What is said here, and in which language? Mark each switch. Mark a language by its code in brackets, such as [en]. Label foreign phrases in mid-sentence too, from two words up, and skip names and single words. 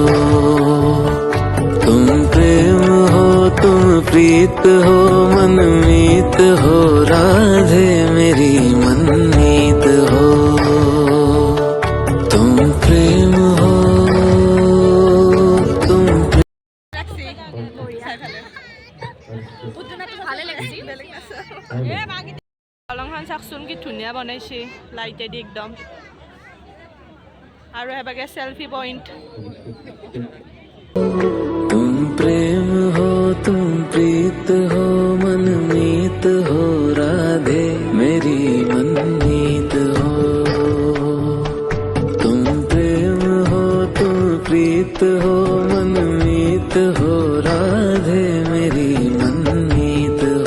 [hi] तुम प्रेम हो तुम प्रीत हो मनमीत हो राधे मेरी मनमीत हो। तुम प्रेम हो तुम [as] দলংখন চাওকচোন কি ধুনীয়া বনাইছে লাইটেদি একদম, আৰু এবাগে সেলফি পইণ্ট। [hi] तुम प्रेम हो तुम प्रीत हो मनमीत हो राधे मेरी मनमीत हो। तुम प्रेम हो तुम प्रीत हो मनमीत हो राधे मेरी मनमीत हो।